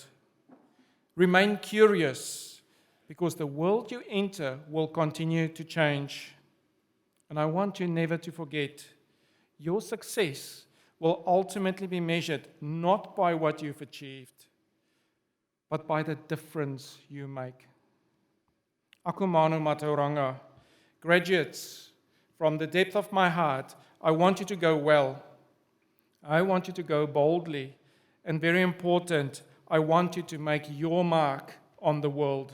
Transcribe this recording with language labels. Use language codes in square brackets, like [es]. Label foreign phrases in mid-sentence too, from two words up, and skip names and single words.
[en] Remain curious, because the world you enter will continue to change. And I want you never to forget, your success will ultimately be measured not by what you've achieved, but by the difference you make. [mi] Aku manu matauranga. [en] Graduates, from the depth of my heart, I want you to go well. I want you to go boldly. And very important, I want you to make your mark on the world.